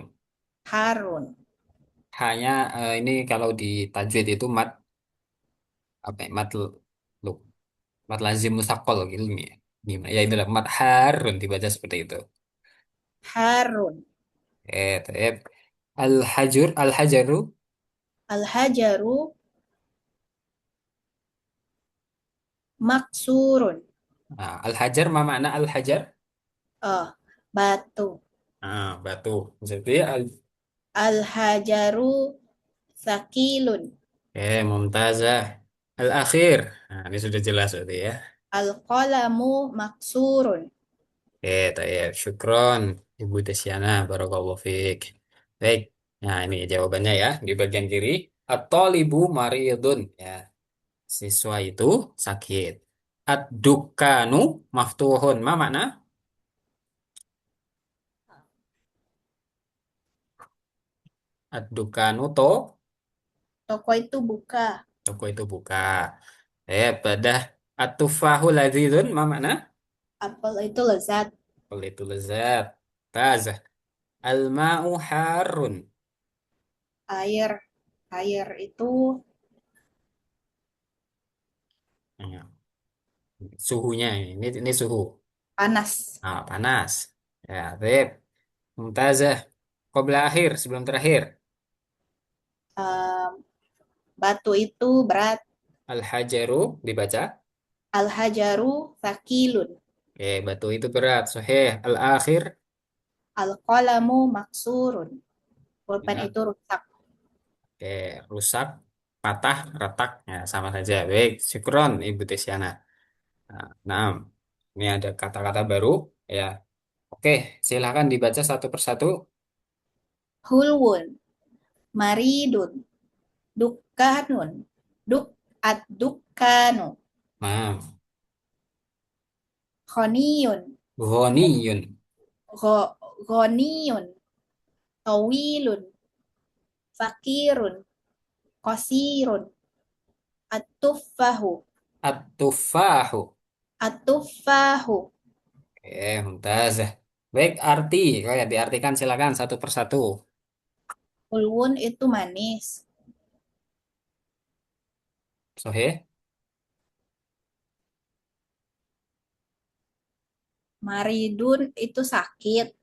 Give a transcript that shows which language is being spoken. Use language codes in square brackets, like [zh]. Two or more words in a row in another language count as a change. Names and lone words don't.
[id] Harun. Hanya ini kalau di tajwid itu mat apa ya, lu, [ar] مد لازم مثقل [id] gitu ya. Gimana? Ya itu mat harun dibaca seperti itu. Harun. Taib. Al-hajaru. [ar] الحجر مكسور. Nah, الحجر ما معنى الحجر? [id] Oh, batu. Batu. Jadi [ar] الحجر ثقيل. mumtazah. Al-akhir. [id] Nah, ini sudah jelas berarti ya. [ar] القلم مكسور. طيب شكرا. Ibu Desyana. بارك الله فيك. [id] Baik. Nah, ini jawabannya ya. Di bagian kiri. [ar] الطالب مريض. [id] Ya. Siswa itu sakit. [ar] الدكان مفتوح ما معنى? [id] Ad-dukanu to. Toko itu buka. Toko itu buka. Pada [ar] التفاح لذيذ ما معنى? [id] Apel itu lezat. Apel itu lezat. Tazah. [ar] الماء حار. [id] Air. Air itu Ya, suhunya ini suhu. panas. Panas. Ya, baik. Mumtazah. [ar] قبل آخر [id] sebelum terakhir. Em, Batu itu berat. Al-hajaru dibaca. [ar] الحجر ثقيل. [id] Batu itu berat. [ar] صحيح الآخر. القلم مكسور. [id] Pulpen Ya. itu rusak. Oke, rusak, patah, retak. Ya, sama saja. Baik, syukron Ibu Tisyana. Nah, ini ada kata-kata baru. Ya, oke, silakan dibaca satu persatu. [ar] حلو مريض. دكان دك الدكان. Nah, Khoniyun. ghaniyun. غ غني طويل. فقير قصير. At-tuffahu. At-tufahu. At-tuffahu. Mumtazah. [id] Baik, arti. Oh ya, diartikan silakan satu persatu. Hulwun itu manis. Sohe. Maridun itu sakit.